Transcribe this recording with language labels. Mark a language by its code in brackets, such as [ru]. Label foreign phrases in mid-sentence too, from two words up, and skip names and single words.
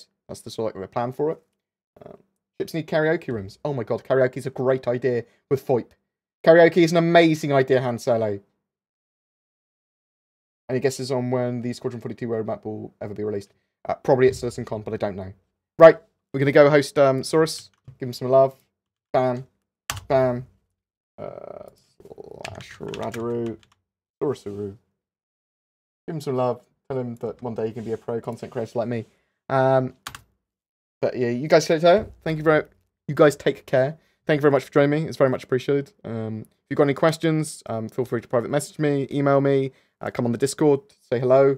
[en] That's the sort of like, plan for it. Ships need karaoke rooms. Oh my god, karaoke is a great idea with FOIP. Karaoke is an amazing idea, Han Solo. Any guesses on when the Squadron 42 roadmap will ever be released? Probably at CitizenCon, but I don't know. Right, we're going to go host Saurus. Give him some love. Bam. Bam. Slash Radaru. Saurusuru. Give him some love. Tell him that one day he can be a pro content creator like me. But yeah, you guys take care. Thank you very much. You guys take care. Thank you very much for joining me. It's very much appreciated. If you've got any questions, feel free to private message me, email me, come on the Discord, say hello.